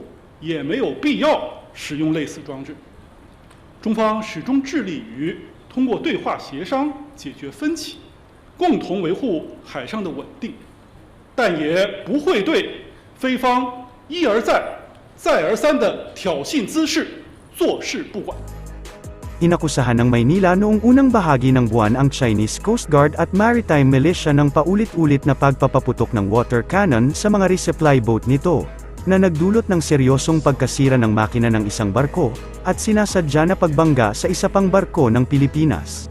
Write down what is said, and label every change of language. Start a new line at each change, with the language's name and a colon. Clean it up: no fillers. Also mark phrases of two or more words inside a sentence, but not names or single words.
Chinese: 也没有必要使用类似装置。中方始终致力于通过对话协商解决分歧，共同维护海上的稳定，但也不会对非方一而再、再而三的挑衅滋事坐视不管。
Filipino: Inakusahan ng Maynila noong unang bahagi ng buwan ang Chinese Coast Guard at Maritime Militia ng paulit-ulit na pagpapaputok ng
English: water cannon
Filipino: sa mga
English: resupply boat
Filipino: nito, na nagdulot ng seryosong pagkasira ng makina ng isang barko, at sinasadya na pagbangga sa isa pang barko ng Pilipinas.